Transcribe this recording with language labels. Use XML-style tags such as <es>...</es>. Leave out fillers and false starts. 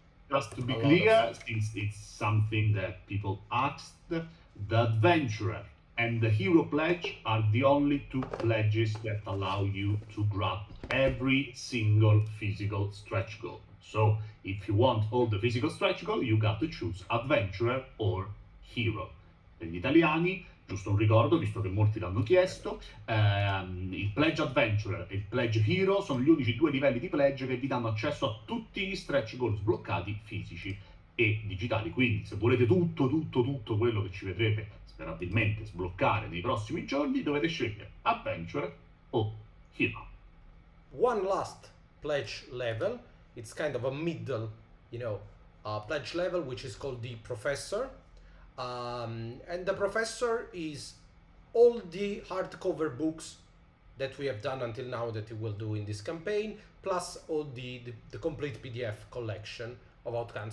<en>just to be clear, since it's something that people asked, the Adventurer and the Hero Pledge are the only 2 pledges that allow you to grab every single physical stretch goal. So if you want all the physical stretch goal, you got to choose Adventurer or Hero.</en> <it>Per gli italiani, giusto un ricordo, visto che molti l'hanno chiesto, il Pledge Adventurer e il Pledge Hero sono gli unici 2 livelli di pledge che vi danno accesso a tutti gli stretch goal sbloccati fisici e digitali. Quindi se volete tutto quello che ci vedrete sperabilmente sbloccare nei prossimi giorni, dovete scegliere Adventurer o Hero.</it> <en>One last pledge level. It's kind of a middle, pledge level, which is called the Professor. And the Professor is all the hardcover books that we have done until now that we will do in this campaign, plus all the complete PDF collection of Outgunned.</en>